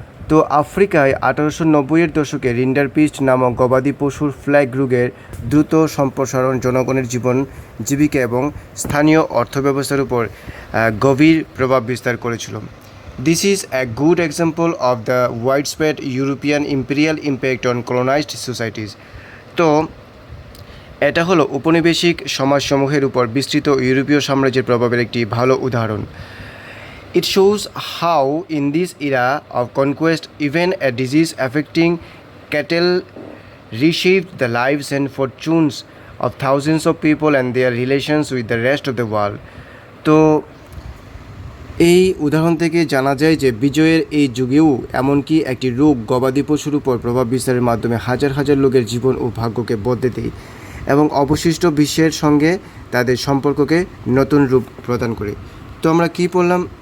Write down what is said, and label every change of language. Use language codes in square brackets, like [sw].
[bn] তো আফ্রিকায় 1890-এর দশকে রিন্ডারপিস্ট নামক গবাদি পশুর ফ্ল্যাগ রোগের দ্রুত সম্প্রসারণ জনগণের জীবন জীবিকা এবং স্থানীয় অর্থব্যবস্থার উপর গভীর প্রভাব বিস্তার করেছিল। [en] This is a good example of the widespread European imperial impact on colonized societies. [bn] তো এটা হলো উপনিবেশিক সমাজসমূহের উপর বিস্তৃত ইউরোপীয় সাম্রাজ্যের প্রভাবের একটি ভালো উদাহরণ। [en] It shows how in this era of conquest even a disease affecting cattle reshaped the lives and fortunes of thousands of people and their relations with the rest of the world. [bn] তো এই উদাহরণ থেকে জানা যায় যে বিজয়ের এই যুগেও এমনকি একটি রোগ গবাদি পশুর উপর প্রভাব বিস্তারের মাধ্যমে হাজার হাজার লোকের জীবন ও ভাগ্যকে বদলে দেয় এবং অবশিষ্ট বিশ্বের সঙ্গে তাদের সম্পর্ককে নতুন রূপ প্রদান করে। তো আমরা কী পড়লাম?